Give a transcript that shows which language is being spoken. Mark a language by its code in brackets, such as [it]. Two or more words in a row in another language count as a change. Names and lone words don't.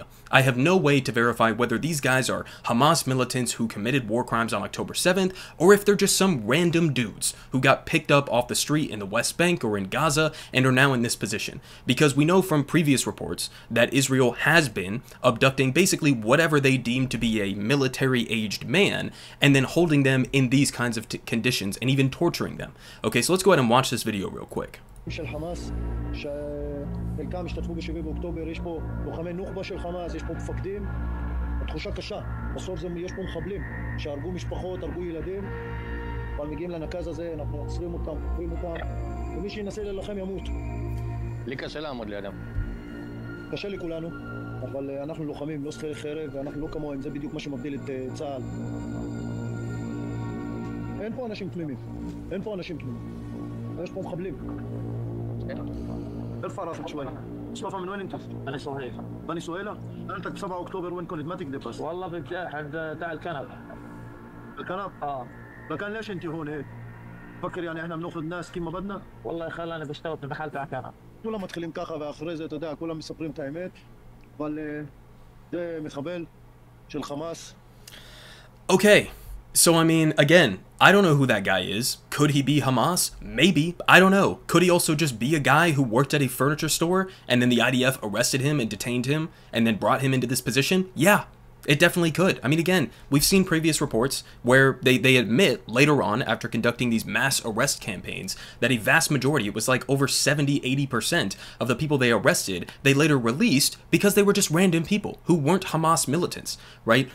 [he] I have no way to verify whether these guys are Hamas militants who committed war crimes on October 7th, or if they're just some random dudes who got picked up off the street in the West Bank or in Gaza and are now in this position. Because we know from previous reports that Israel has been abducting basically whatever they deem to be a military-aged man and then holding them in these kinds of conditions and even torturing them. Okay, so let's go ahead and watch this video real quick. של חמאס, שחלקם השתתפו ב-7 באוקטובר, יש פה לוחמי נוח'בה של חמאס, יש פה מפקדים, התחושה קשה, בסוף יש פה מחבלים שהרגו משפחות, הרגו ילדים, אבל מגיעים לנקז הזה, אנחנו עוצרים אותם, חוקרים אותם, ומי שינסה להילחם ימות. לי קשה לעמוד לידם. קשה לכולנו, אבל אנחנו לוחמים, לא שכירי חרב, ואנחנו לא כמוהם, זה בדיוק מה שמבדיל את צה"ל. אין פה אנשים תמימים, אין פה אנשים תמימים. יש פה מחבלים. [ar] ارفع راسك شوي. مصطفى من وين انت؟ انا صهيب. بني سهيلة؟ انت ب 7 اكتوبر وين كنت؟ ما تكذب بس. والله عند تاع الكنب. الكنب؟ لكن ليش انت هون هيك؟ فكر يعني احنا بناخذ ناس كيف ما بدنا؟ والله خلاني بشتغل في محل تاع كنب. كلهم مدخلين كاخا [he] ואחרי זה, אתה יודע, כולם מספרים את האמת, אבל זה מחבל של חמאס. [en] Okay. So, I mean, again, I don't know who that guy is. Could he be Hamas? Maybe. I don't know. Could he also just be a guy who worked at a furniture store and then the IDF arrested him and detained him and then brought him into this position? Yeah, it definitely could. I mean, again, we've seen previous reports where they admit later on, after conducting these mass arrest campaigns, that a vast majority, it was like over 70-80% of the people they arrested, they later released because they were just random people who weren't Hamas militants, right?